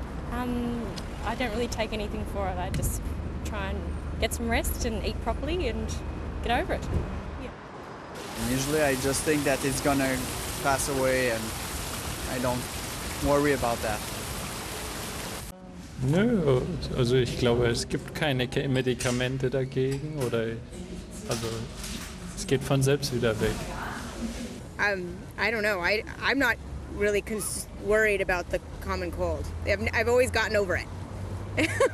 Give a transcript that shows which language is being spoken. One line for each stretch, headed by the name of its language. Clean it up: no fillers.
English: I don't really take anything for it. I just try and get some rest and eat properly and get over it. Yeah. Usually I just think that it's gonna pass away and I don't worry about that.
German: Nö, also ich glaube, es gibt keine Medikamente dagegen also es geht von selbst wieder weg.
English: I don't know. I'm not really worried about the common cold. I've always gotten over it.